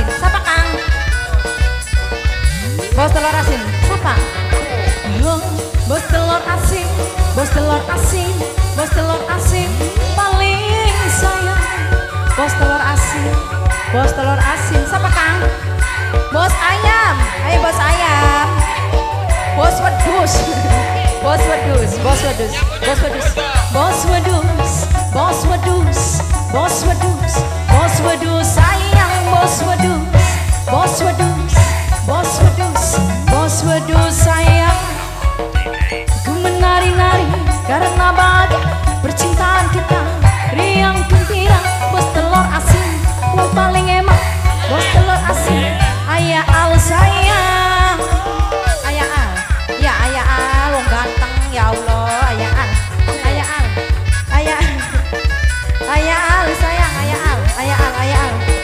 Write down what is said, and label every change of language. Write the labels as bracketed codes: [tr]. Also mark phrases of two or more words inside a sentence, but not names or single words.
[id] Siapa Kang? Bos telur asin, siapa? Bos telur asin, bos telur asin, bos telur asin paling sayang. Bos telur asin, bos telur asin. Siapa Kang? Bos ayam, ayo bos ayam. Bos wedus, bos wedus, bos wedus, bos wedus, bos wedus, bos wedus, bos wedus, bos wedus sayang, bos wedus, bos wedus, bos wedus, bos wedus sayang. Ku menari-nari karena bahagia percintaan kita. Riang gembira, bos telur asin, yang paling emak, bos telur asin. Ayah Al sayang, Ayah Al, ya Ayah Al, [jv] wong ganteng [ar] ya Allah, [id] Ayah Al, Ayah Al, Ayah Al, Ayah Al sayang, Ayah Al, Ayah Al, Ayah Al.